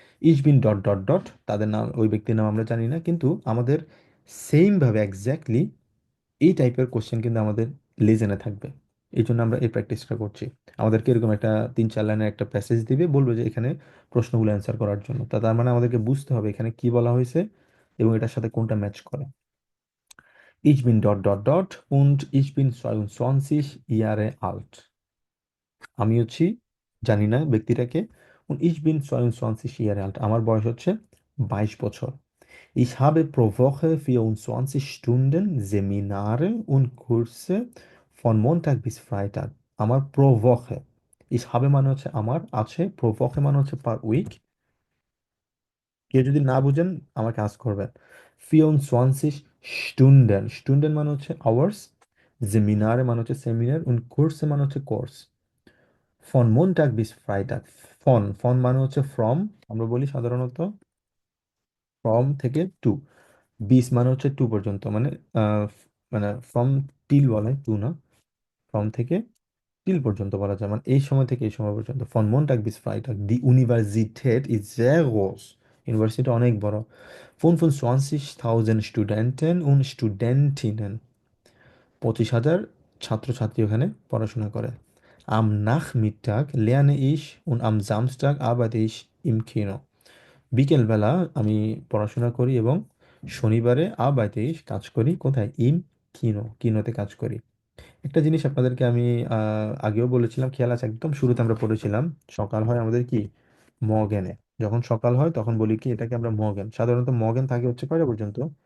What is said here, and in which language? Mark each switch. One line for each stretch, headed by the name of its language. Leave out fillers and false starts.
Bangla: ইস বিন dot dot dot, তাদের নাম ওই ব্যক্তির নাম আমরা জানি না, কিন্তু আমাদের সেম ভাবে এক্স্যাক্টলি এই টাইপের কোশ্চেন কিন্তু আমাদের লেজেনে থাকবে, এই জন্য আমরা এই প্র্যাকটিসটা করছি। আমাদেরকে এরকম একটা 3-4 লাইনের একটা প্যাসেজ দিবে, বলবে যে এখানে প্রশ্নগুলো অ্যান্সার করার জন্য, তার মানে আমাদেরকে বুঝতে হবে এখানে কি বলা হয়েছে এবং এটার সাথে কোনটা ম্যাচ করে।
German: Ich bin dot dot dot und ich bin 22 Jahre alt.
Bangla: আমি হচ্ছি, জানি না ব্যক্তিটাকে,
German: und ich bin 22 Jahre alt.
Bangla: আমার বয়স হচ্ছে 22 বছর।
German: Ich habe pro Woche 24 Stunden Seminare und Kurse von Montag bis Freitag. আমার pro Woche. Ich habe
Bangla: মানে হচ্ছে আমার, আছে,
German: pro Woche
Bangla: মানে হচ্ছে per week। কেউ যদি না বুঝেন আমাকে আস্ক করবেন। 24 Stunden, Stunden মানে হচ্ছে আওয়ার্স, সেমিনারে মানে হচ্ছে সেমিনার, und Kurse মানে হচ্ছে course.
German: von Montag bis Freitag,
Bangla: von মানে হচ্ছে from, আমরা বলি সাধারণত from থেকে to, bis মানে হচ্ছে to পর্যন্ত, মানে মানে from till বলে, to না, from থেকে till পর্যন্ত বলা যায়, মানে এই সময় থেকে এই সময় পর্যন্ত।
German: von Montag bis Freitag, die Universität ist sehr groß,
Bangla: university অনেক বড়।
German: 25.000 Studenten und Studentinnen,
Bangla: 25,000 ছাত্রছাত্রী ওখানে পড়াশোনা করে।
German: Am Nachmittag lerne ich und am Samstag arbeite ich im Kino.
Bangla: বিকেলবেলা আমি পড়াশোনা করি এবং শনিবারে
German: arbeite ich
Bangla: কাজ করি কোথায়? ইম কিনো, কিনোতে কাজ করি। একটা জিনিস আপনাদেরকে আমি আগেও বলেছিলাম, খেয়াল আছে, একদম শুরুতে আমরা পড়েছিলাম, সকাল হয় আমাদের কি? মর্গেনে। যখন সকাল হয় তখন বলি কি এটাকে আমরা মর্গেন। সাধারণত মর্গেন থাকে হচ্ছে কয়টা পর্যন্ত?